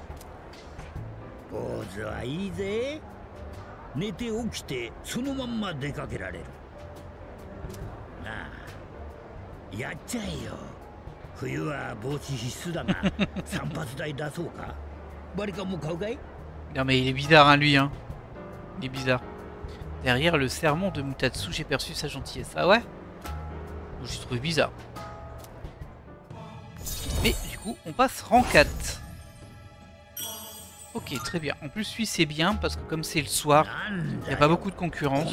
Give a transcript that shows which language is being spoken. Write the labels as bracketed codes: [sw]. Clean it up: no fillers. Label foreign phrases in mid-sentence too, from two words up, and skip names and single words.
[ja] 坊主はいいぜ。寝て起きてそのまんま出かけられる。なあ、やっちゃえよ。冬は帽子必須だが散髪代出そうか。バリカンも買うかい？ [fr] Non mais il est bizarre hein lui hein. Il est bizarre. Derrière le sermon de Mutatsu, j'ai perçu sa gentillesse. Ah ouais? J'ai trouvé bizarre. Mais du coup, on passe rang 4. Ok, très bien. En plus, lui, c'est bien parce que comme c'est le soir, il n'y a pas beaucoup de concurrence.